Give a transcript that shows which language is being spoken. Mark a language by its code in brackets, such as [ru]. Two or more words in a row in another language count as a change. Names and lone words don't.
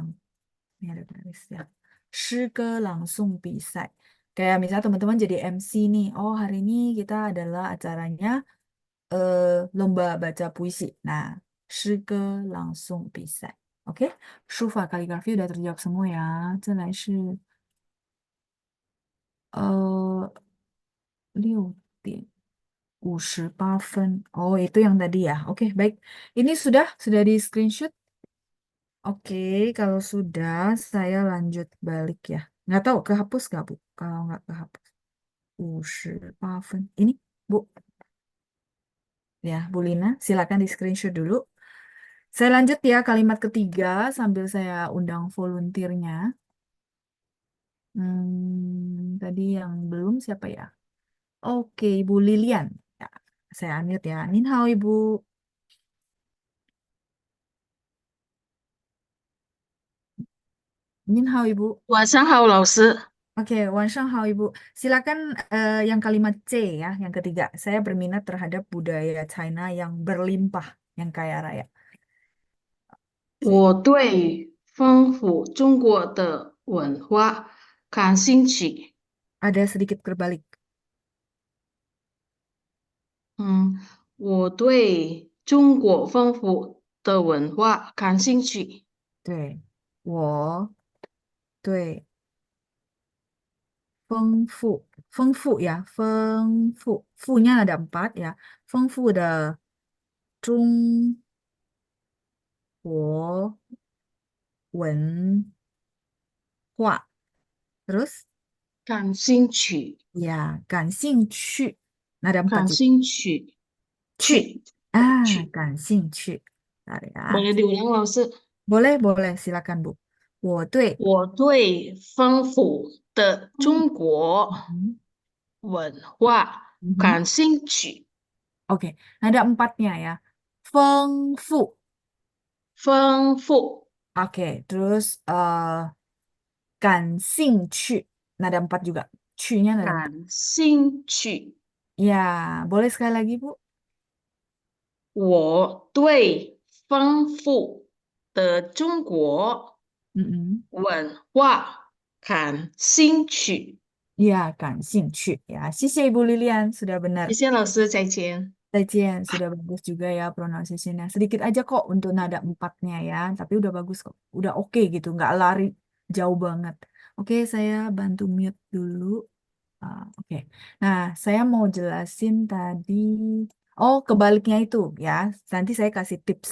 [id] Ini ada garis ya. 诗歌 langsung bisa. Kayak misalnya teman-teman jadi MC nih. Oh hari ini kita adalah acaranya lomba baca puisi. Nah, 诗歌 langsung bisa. Oke, Shufa kaligrafi udah terjawab semua ya. [zh] 再来是6点58分. [id] Oh, itu yang tadi ya. Oke, baik. Ini sudah di screenshot. Oke, kalau sudah saya lanjut balik ya. Nggak tahu kehapus nggak Bu? Kalau nggak kehapus. 58分. Ini Bu. Ya, Bu Lina, silakan di screenshot dulu. Saya lanjut ya kalimat ketiga sambil saya undang volunteernya. Tadi yang belum siapa ya? Oke, Ibu Lilian. Ya, saya unmute ya. [zh] 您好 [id] Ibu. [zh] 您好 Ibu. 晚上好，老师。 [id] Oke, [zh] 晚上好 [id] Ibu. Silakan yang kalimat C ya, yang ketiga. Saya berminat terhadap budaya China yang berlimpah, yang kaya raya. [zh] 我对丰富中国的文化感兴趣。 [id] Ada sedikit terbalik. [zh] 我对中国丰富的文化感兴趣。对，我对丰富ya, 丰富, [id] 富nya ada 4 ya. [zh] 丰富的中国文化. [id] Terus [zh] 感兴趣， ya, 感兴趣. [id] Nah, ada 4 [zh] 感 [id] juga. [zh] 兴趣，去. 去 Ah, 去。感兴趣. [id] Bentar ya. Boleh diulang, [zh] 老师。 [id] Boleh, silakan Bu. [zh] 我对我对丰富的中国 Mhm. 文化 Mhm. 感兴趣。 [id] Oke, nah ada 4-nya ya. [zh] 丰富. 丰富 [id] Oke, terus 感兴趣. Nah, ada 4 juga. 去-nya ada 4. [zh] 感兴趣。 [id] Ya, boleh sekali lagi, Bu? [zh] 我对丰富的中国 Mm-mm. 文化感兴趣。 [id] Ya, 感兴趣. Ya, 谢谢 Ibu Lilian, sudah [zh] 谢 [id] benar. [zh] 谢老师，再见。 Zaijian, [id] sudah bagus juga ya pronunciation-nya. Sedikit aja kok untuk nada 4-nya ya, tapi udah bagus kok. Udah oke gitu, nggak lari jauh banget. Oke, saya bantu mute dulu. Oke. Nah, saya mau jelasin tadi. Oh, kebaliknya itu ya. Nanti saya kasih tips.